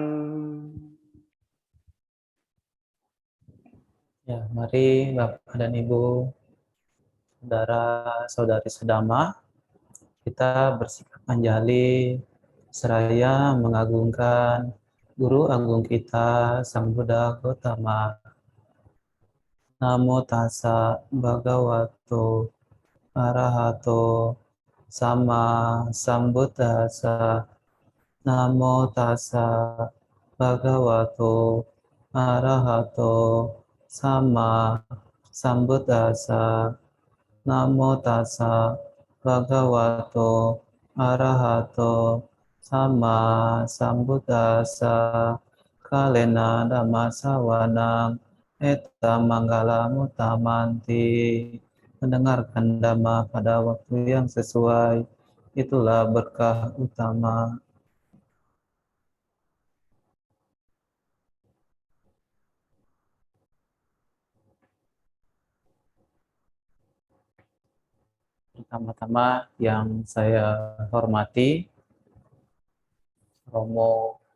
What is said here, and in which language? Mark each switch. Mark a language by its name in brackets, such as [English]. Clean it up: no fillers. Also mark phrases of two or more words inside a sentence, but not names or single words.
[Indonesian] Ya, mari Bapak dan Ibu, saudara-saudari sedama, kita bersikap anjali seraya mengagungkan Guru Agung kita Sang Buddha Gautama. [Pali] Namo tassa bhagavato arahato sama sambuddhassa. Namo tassa bhagavato arahato sama sambuddhassa. Namo tassa bhagavato arahato sama sambuddhassa. Kalena dhamma sawanang Eta manggala mutamanti, [Indonesian] mendengarkan dhamma pada waktu yang sesuai, itulah berkah utama. Pertama-tama yang saya hormati Romo